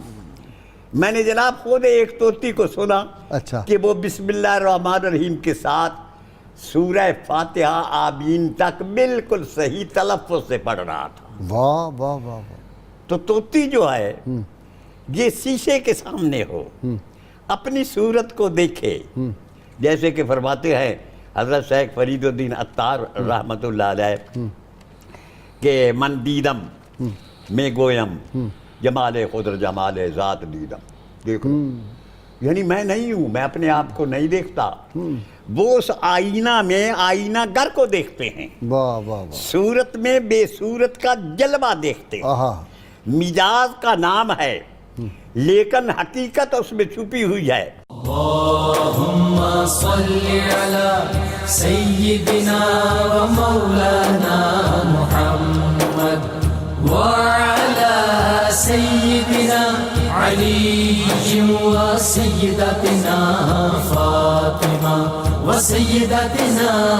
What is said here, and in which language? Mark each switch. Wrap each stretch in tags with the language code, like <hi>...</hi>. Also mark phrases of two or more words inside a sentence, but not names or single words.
<ur>میں نے جناب خود ایک طوطی کو سنا کہ وہ</ur> <ar>بسم اللہ الرحمن الرحیم</ar> <ur>کے ساتھ سورہ فاتحہ آمین تک بالکل صحیح تلفظ سے پڑھ رہا تھا. واہ واہ واہ. تو طوطی جو ہے یہ شیشے کے سامنے ہو، اپنی صورت کو دیکھے، جیسے کہ فرماتے ہیں حضرت شیخ فرید الدین عطار</ur> <ar>رحمۃ اللہ علیہ</ar> <ur>کہ</ur> <fa>من دیدم میں گویم جمال خضر جمال ذات دیدم.</fa> <ur>دیکھو یعنی میں نہیں ہوں، میں اپنے آپ کو نہیں دیکھتا، وہ اس آئینہ میں آئینہ گر کو دیکھتے ہیں، واہ واہ واہ. صورت میں بے صورت کا جلوہ دیکھتے ہیں. آہا. مجاز کا نام ہے لیکن حقیقت اس میں چھپی ہوئی ہے.</ur> <ar>اللهم صل على سيدنا ومولانا محمد وعلى سيدنا علي وسيدتنا فاطمة وسيدتنا</ar>